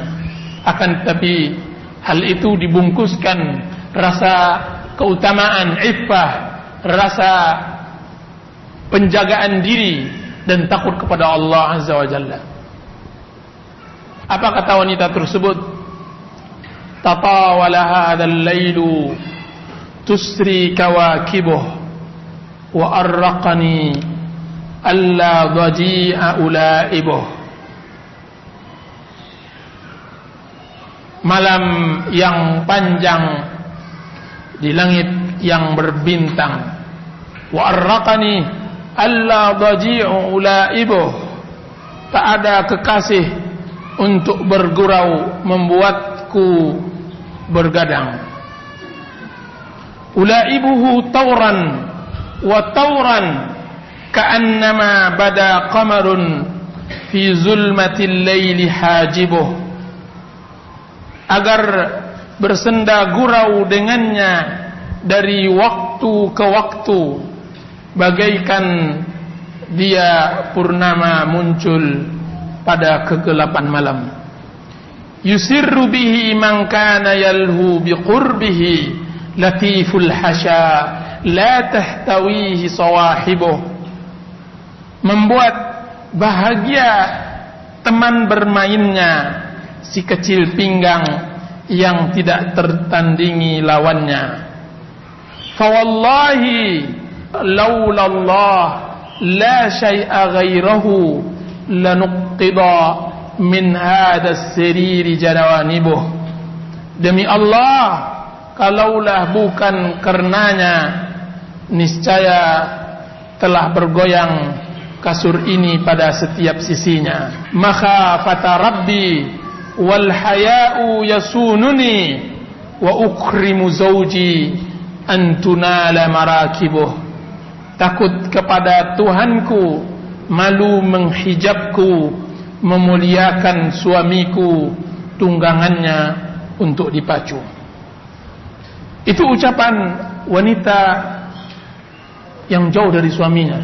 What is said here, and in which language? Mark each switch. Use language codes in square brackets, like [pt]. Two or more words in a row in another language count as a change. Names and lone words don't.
[id] Akan tetapi hal itu dibungkuskan rasa keutamaan, iffah, rasa penjagaan diri dan takut kepada Allah [ar] عزّ وجلّ. [id] Apa kata wanita tersebut? [ar] تطاول هذا الليل تسري كواكبه وأرّقني ألّا ضجيع ألاعبه. [id] Malam yang panjang di langit yang berbintang, [ar] وأرّقني ألّا ضجيع ألاعبه, [id] tak ada kekasih untuk bergurau membuatku bergadang. [ar] ألاعبه طوراً وطوراً كأنما بدا قمرٌ في ظلمة الليل حاجبه, [id] agar bersenda gurau dengannya dari waktu ke waktu, bagaikan dia purnama muncul pada kegelapan malam. [ar] يسرّ به من كان يلهو بقربه لطيف الحشا لا تحتويه صواحبه, [id] membuat bahagia teman bermainnya si kecil pinggang yang tidak tertandingi lawannya. [ar] فوالله لولا الله لا شيء غيره لنقتضى من هذا السرير جوانبه. [id] Demi Allah, kalaulah bukan karenanya, niscaya telah bergoyang kasur ini pada setiap sisinya. [ar] مخافة ربي والحياء يصونني وأكرم زوجي أن تنال مراكبه. [id] Takut kepada Tuhanku, malu menghijabku, memuliakan suamiku, tunggangannya untuk dipacu. Itu ucapan wanita yang jauh dari suaminya.